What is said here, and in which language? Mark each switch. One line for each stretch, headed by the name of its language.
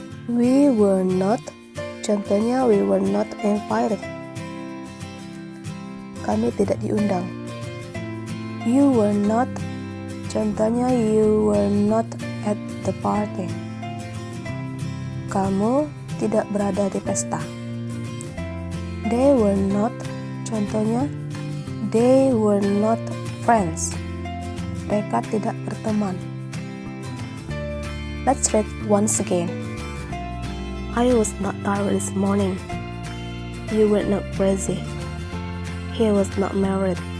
English: We were not. Contohnya, we were not invited.
Indonesian: Kami tidak diundang.
English: You were not. Contohnya, you were not at the party.
Indonesian: Kamu tidak berada di pesta.
English: They were not. Contohnya, they were not friends.
Indonesian: Mereka tidak berteman.
English: Let's read once again. I was not tired this morning. You were not crazy. He was not married.